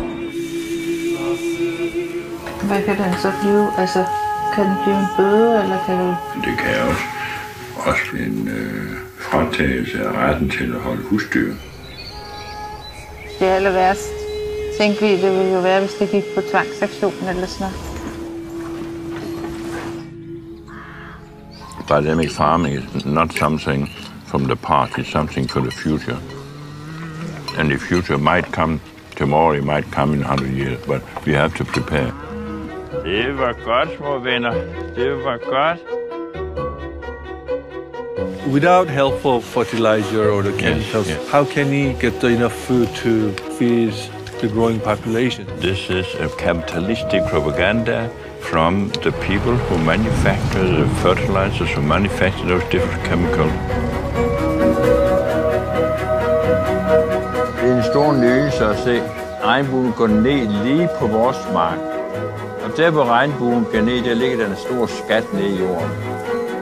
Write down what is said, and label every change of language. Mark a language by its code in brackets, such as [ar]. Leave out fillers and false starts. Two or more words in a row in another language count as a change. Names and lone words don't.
[da] Hvad kan den så blive? Altså, kan den blive en bøde, eller kan det... Det kan også en fratagelse af retten til at holde husdyr. Det aller værst, tænkte vi, det ville jo være, hvis det gik på tvangsaktion eller sådan noget. [en] Biodynamic farming is not something from the past, it's something for the future. And the future might come tomorrow, it might come in 100 years, but we have to prepare. [da] Det var godt, små venner. Det var godt. [en] Without helpful fertilizer or the chemicals, how can he get enough food to feed the growing population? This is a capitalistic propaganda from the people who manufacture the fertilizers, who manufacture those different chemicals. [da] Det er en stor nydelse at se regnbuen gå ned lige på vores mark. Og der hvor regnbuen går ned, der ligger der en stor skat ned i jorden.